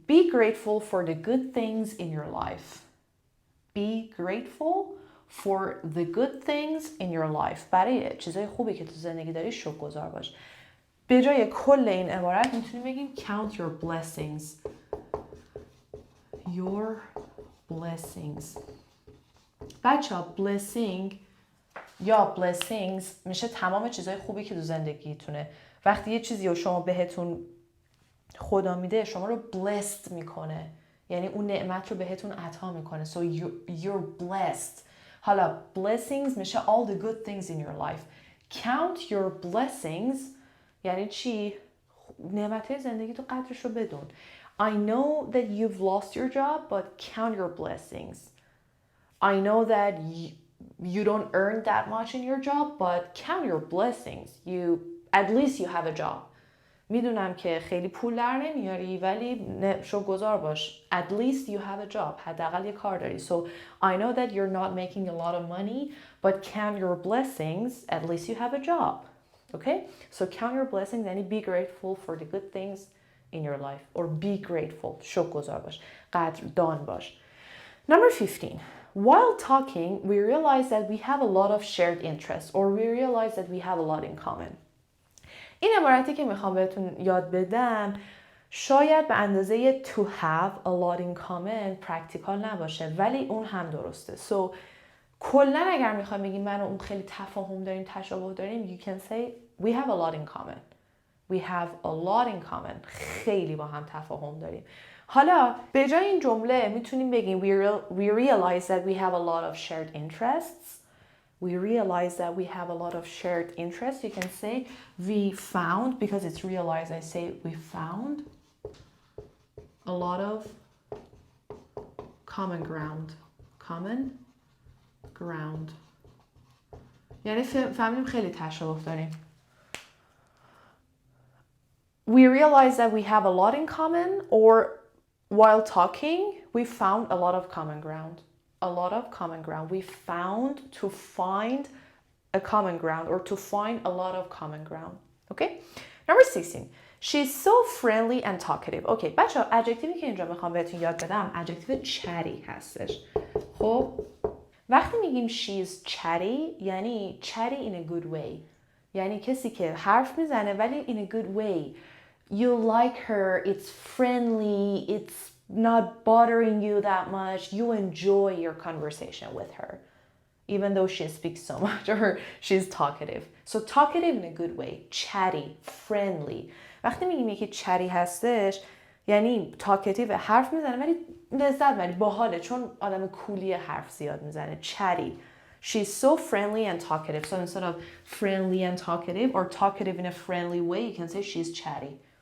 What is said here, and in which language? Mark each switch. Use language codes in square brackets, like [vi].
[en] Be grateful for the good things in your life. Be grateful for the good things in your life. [fa] برای چیزای خوبی که تو زندگی داری شکرگزار باش. به جای کل این عبارت میتونیم بگیم [en] count your blessings. Your blessings. [fa] بچه‌ها blessing یا blessings میشه تمام چیزای خوبی که تو زندگیتونه. وقتی یه چیزی رو شما بهتون خدا میده، شما رو blessed میکنه، یعنی اون نعمت رو بهتون عطا میکنه. [en] So you're blessed. حالا blessings میشه all the good things in your life. Count your blessings [fa] یعنی چی؟ نعمتهای زندگی تو قدرش رو بدون. [en] I know that you've lost your job, but count your blessings. I know that you don't earn that much in your job, but count your blessings. At least you have a job. [fa] میدونم که خیلی پول در نمیاری ولی شکرگزار باش. [en] At least you have a job. [fa] حداقل یه کار داری. [en] So I know that you're not making a lot of money, but count your blessings. At least you have a job. Okay? So count your blessings and be grateful for the good things in your life. Or be grateful. [fa] شکرگزار باش. قدردان باش. [en] Number 15. While talking, we realize that we have a lot of shared interests, or we realize that we have a lot in common. [fa] این عبارتی که میخوام بهتون یاد بدم شاید به اندازه [en] to have a lot in common [fa] پرکتیکال نباشه ولی اون هم درسته. So کلا اگر میخوام بگیم من و اون خیلی تفاهم داریم، تشابه داریم, [en] you can say we have a lot in common. We have a lot in common. [fa] خیلی با هم تفاهم داریم. حالا به جای این جمله میتونیم بگیم [en] we realize that we have a lot of shared interests. We realize that we have a lot of shared interests. You can say we found, because it's realized, I say we found a lot of common ground. Common ground. یعنی فهمیدیم خیلی تشابه داریم. We realize that we have a lot in common, or while talking, we found a lot of common ground. A lot of common ground. We found to find a common ground, or to find a lot of common ground. Okay? Number 16. She's so friendly and talkative. [fa] Okay, بچه‌ها ادجکتیوی که اینجا میخوام بهتون یاد بدم ادجکتیو chatty هستش. خب وقتی میگیم [en] she's chatty یعنی chatty in a good way. [fa] یعنی کسی که حرف میزنه ولی [en] in a good way. You like her, it's friendly, it's not bothering you that much. You enjoy your conversation with her, even though she speaks so much or she's talkative. So talkative in a good way, chatty, friendly. [fa] وقتی میگیم یکی chatty هستش یعنی talkative حرف میزنه ولی لذت بری باحاله چون آدم کولی حرف زیاد میزنه. [en] chatty. She's so friendly and talkative. So instead of friendly and talkative or talkative in a friendly way, you can say she's chatty.